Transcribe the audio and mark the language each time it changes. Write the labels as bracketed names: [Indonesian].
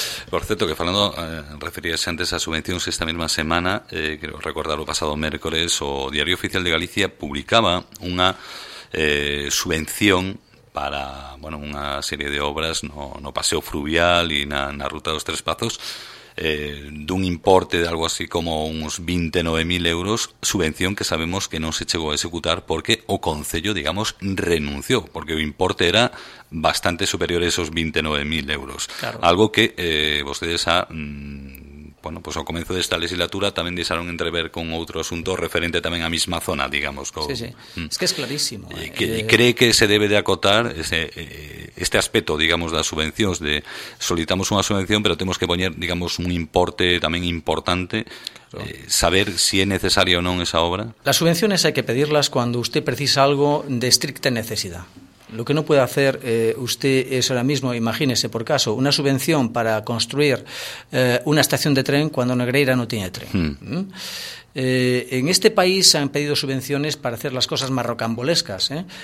[Spanish] Por cierto, que Fernando, referías antes a subvenciones esta misma semana, creo recordarlo pasado miércoles, o Diario Oficial de Galicia publicaba una subvención para, bueno, una serie de obras, no paseo fluvial y na ruta dos tres pazos, dun importe de algo así como uns 29.000 euros, [Galician] subvención que sabemos que non se chegou a executar porque o concello, digamos, renunciou, [Spanish] porque o importe era bastante superior a esos 29.000 euros. Claro. [Galician] Algo que vostedes ao comezo desta legislatura tamén deixaron entrever con outro asunto referente tamén á mesma zona, digamos. [Spanish] Sí, sí. Es que é clarísimo. Cree que se debe de acotar este aspecto, [Galician] digamos, das subvencións, de solicitamos unha subvención, pero temos que poñer, digamos, un importe tamén importante, claro. Saber se si é necesaria ou non esa obra. [Spanish] Las subvenciones hai que pedirlas cando usted precisa algo de estricta necesidad. Lo que no puede hacer usted es ahora mismo, imagínese por caso, una subvención para construir una estación de tren cuando Negreira no tiene tren. En este país se han pedido subvenciones para hacer las cosas más rocambolescas, ¿eh?